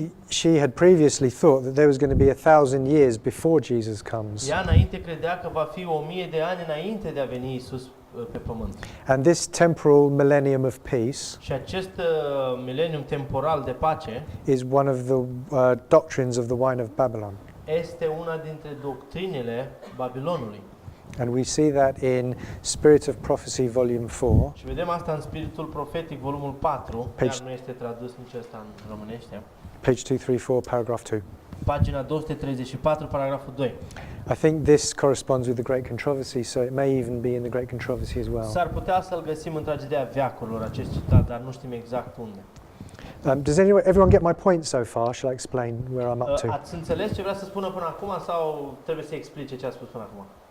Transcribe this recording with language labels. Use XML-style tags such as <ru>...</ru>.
<en>she had previously thought that there was going to be 1,000 years before Jesus comes.</en> <ro>ea înainte credea că va fi 1000 de ani înainte de a veni Isus pe pământ.</ro> <en>And this temporal millennium of peace</en> <ro>Și acest milenium temporal de pace</ro> <en>is one of the doctrines of the wine of Babylon.</en> <ro>este una dintre doctrinele Babilonului.</ro> <en>And we see that in Spirit of Prophecy, Volume 4,</en> <ro>Și vedem asta în Spiritul Profetic, volumul 4, chiar nu este tradus nici ăsta în românește.</ro> <en>page 234, paragraph 2.</en> <ro>Pagina 234, paragraful 2.</ro> <en>I think this corresponds with the Great Controversy, so it may even be in the Great Controversy as well.</en> <ro>S-ar putea să-l găsim în tragedia veacurilor, acest citat, dar nu știm exact unde.</ro> <en>Does everyone get my point so far? Shall I explain where I'm up to?</en> <ro>Ați înțeles ce vrea să spună până acum sau trebuie să explice ce a spus până acum?</ro>